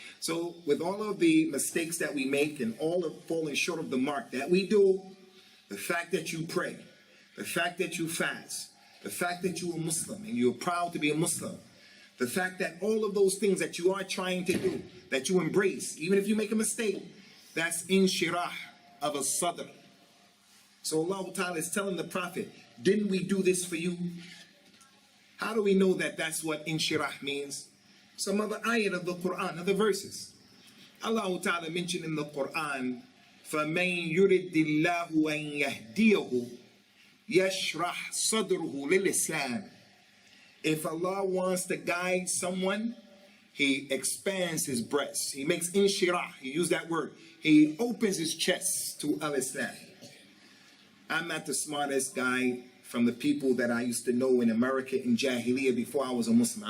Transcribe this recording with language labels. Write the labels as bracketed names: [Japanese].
[English] So with all of the mistakes that we make and all of falling short of the mark that we do, the fact that you pray, the fact that you fast, the fact that you're a Muslim and you're proud to be a Muslim, the fact that all of those things that you are trying to do, that you embrace, even if you make a mistake, that's inshirah of a sadr. So Allah Ta'ala is telling the Prophet, didn't we do this for you? How do we know that that's what inshirah means? some other ayat of the Quran, other verses. Allah Ta'ala mentioned in the Quran, [Arabic] فَمَنْ يُرِدِ اللَّهُ أَنْ يَهْدِيَهُ يَشْرَحْ صَدْرُهُ لِلْإِسْلَامِ. [English] If Allah wants to guide someone, He expands his breast. He makes inshirah. He used that word. He opens his chest to al-Islam. I'm not the smartest guy from the people that I used to know in America in Jahiliyyah before I was a Muslim.